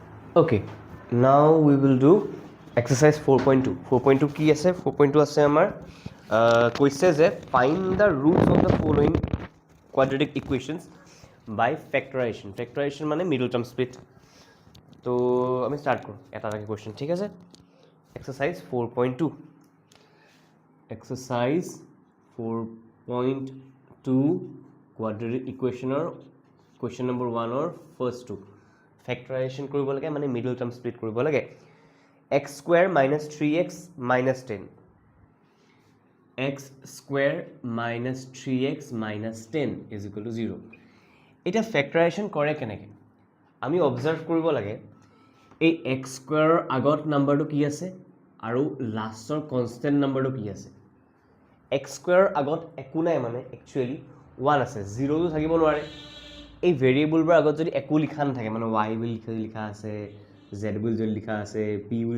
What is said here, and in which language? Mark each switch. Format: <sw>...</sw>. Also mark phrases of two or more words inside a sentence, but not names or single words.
<en>Okay, now we will do exercise 4.2.</en> <as>4.2 কি আছে? 4.2 আছে আমাৰ কৈছে যে</as> <en>find the roots of the following quadratic equations by factorization. Factorization মানে middle term split.</en> <as>তো আমি start কৰোঁ এটা question, ঠিক আছে?</as> <en>Exercise 4.2. Exercise 4.2 quadratic equationৰ question number 1 or first two.</en> <as>Factorization কৰিব লাগে মানে</as> <en>middle term split</en> <as>কৰিব লাগে</as> <en>x square minus 3x minus 10 x square minus 3x minus 10 is equal to 0</en> <as>এটা factorization কৰে কেনেকৈ আমি observe কৰিব লাগে এই</as> <en>x square</en> <as>আগত নাম্বাৰটো কি আছে আৰু লাষ্টৰ</as> <en>constant number</en> <as>কি আছে</as> <en>x square</en> <as>আগত একো নাই মানে</as> <en>actually 1</en> <as>আছে 0 তো থাকিব নোৱাৰে এই ভেৰিয়েবলবোৰ আগত যদি একো লিখা নাথাকে মানে y বুলি লিখা আছে z বুলি যদি লিখা আছে p বুলি</as>